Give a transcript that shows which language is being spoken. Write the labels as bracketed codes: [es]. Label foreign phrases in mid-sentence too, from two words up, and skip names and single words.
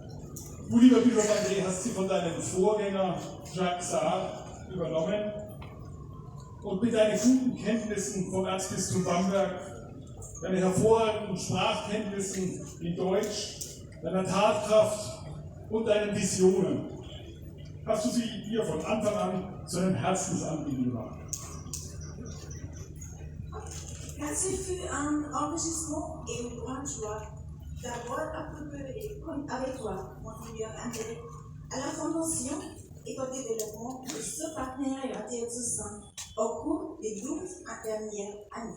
[de] Du, lieber Bischof André, hast sie von deinem Vorgänger Jacques Sarr übernommen und mit deinen guten Kenntnissen vom Erzbistum Bamberg, deine hervorragenden Sprachkenntnissen in Deutsch, deiner Tatkraft und deinen Visionen hast du sie dir von Anfang an zu einem Herzensanliegen gemacht. [fr] Car ce fut un enrichissement et une grande joie d'avoir à coopérer avec toi, Monseigneur André, à la fondation et au développement de ce partenariat diocésain au cours des 12 dernières années.